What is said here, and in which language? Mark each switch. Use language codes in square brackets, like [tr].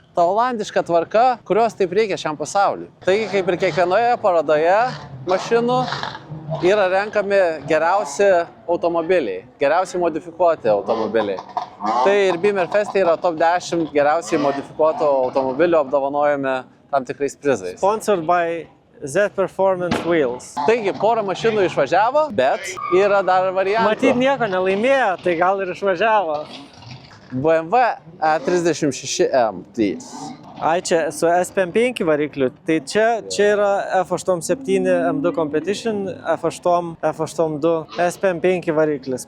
[lt] Ta olandiška tvarka, kurios taip reikia šiam pasauliui. Taigi, kaip ir kiekvienoje parodoje mašinų, yra renkami geriausi automobiliai, geriausiai modifikuoti automobiliai. Tai ir Bimer Feste yra top 10 geriausiai modifikuotų automobilių apdovanojami tam tikrais prizais. [en] Sponsored by Z Performance Wheels. [lt] Taigi, porą mašinų išvažiavo, bet yra dar variantų. Matyt, nieko nelaimėjo, tai gal ir išvažiavo. BMW E36M3. Ai, čia su SP5 varikliu. Tai čia yra F87 M2 Competition, F8, F82, SP5 variklis.